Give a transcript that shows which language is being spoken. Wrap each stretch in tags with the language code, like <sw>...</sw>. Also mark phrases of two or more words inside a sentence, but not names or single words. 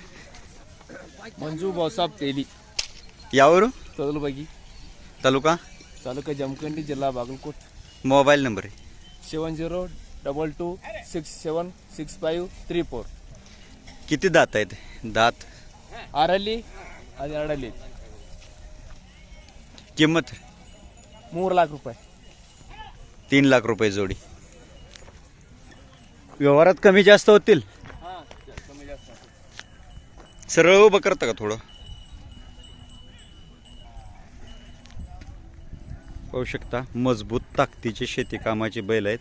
<mr>मंजू भाऊसाहेब तेली. यावरू? तोदलबागी तालुका तालुका जमखंडी, जिल्हा बागलकोट. मोबाईल नंबर आहे 7022676534. किती दात आहेत? दात</mr> <kn>ಆರಲ್ಲಿ ಅದು ಎರಡಲ್ಲಿ</kn> <mr>किंमत 3 लाख रुपये. 3 लाख रुपये जोडी. व्यवहारात कमी जास्त होतील? सरळ उभं करता का थोडं? पाहू शकता मजबूत ताकदीचे शेती कामाचे बैल आहेत.</mr>